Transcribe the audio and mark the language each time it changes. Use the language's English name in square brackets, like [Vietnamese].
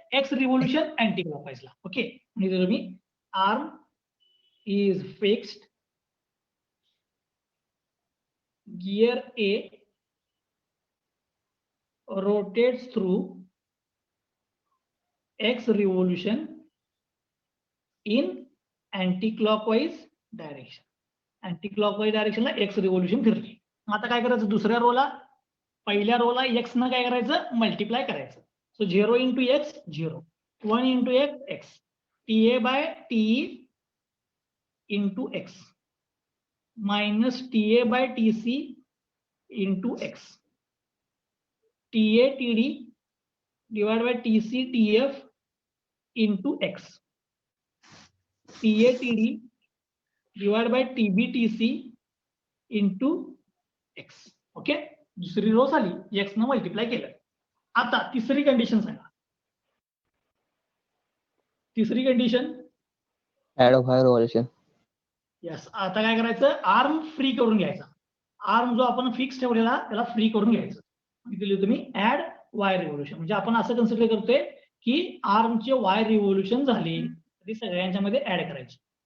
[English] X revolution अँटी क्लॉकवाईजला. Okay, [Marathi] म्हणजे तुम्ही [English] Arm is fixed, gear A rotates through x revolution in anti-clockwise direction. [Marathi] Anti-clockwise डायरेक्शनला x revolution फिरली. आता काय करायचं? दुसऱ्या रोला, पहिल्या रोला x न काय करायचं? मल्टिप्लाय करायचं. [English] So 0 into x 0, 1 into x x, TA by TE into x minus TA by TC into x, TA TD divide by TC TF into x, TA TD divide by TB TC into x. [Marathi] Okay, दुसरी row झाली, x न multiply केलं. आता तिसरी condition सांगा. तिसरी condition, [English] Add of high revolution. [Marathi] Yes. आता काय करायचं? आर्म फ्री करून घ्यायचा. आर्म जो आपण फिक्स ठेवलेला त्याला फ्री करून घ्यायचं. दिली तुम्ही ऍड वाय रिव्होल्यूशन, म्हणजे आपण असं कन्सिडर करतोय की आर्मचे वाय रिव्होल्यूशन झाले ती सगळ्यांच्या मध्ये ऍड करायची.